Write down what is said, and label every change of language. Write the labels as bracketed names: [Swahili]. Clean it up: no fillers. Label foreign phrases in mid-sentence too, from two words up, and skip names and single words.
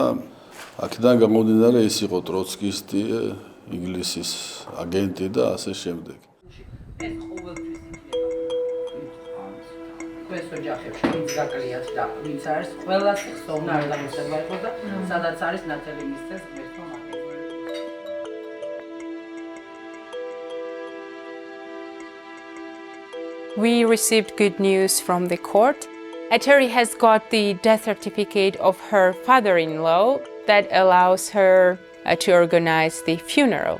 [Georgian] აქედან გამომდინარე ის იყო ტროცკისტი, ინგლისის აგენტი და ასე შემდეგ. არის ოჯახებში, ვინც გაკლიათ და ვინც არის ყველას ხსოვნა არ დამოსება იყოს და სადაც არის ნათელი მისცეს ღმერთმა მაგას. [English] We received good news from the court. Ateri has got the death certificate of her father-in-law that allows her to organize the funeral.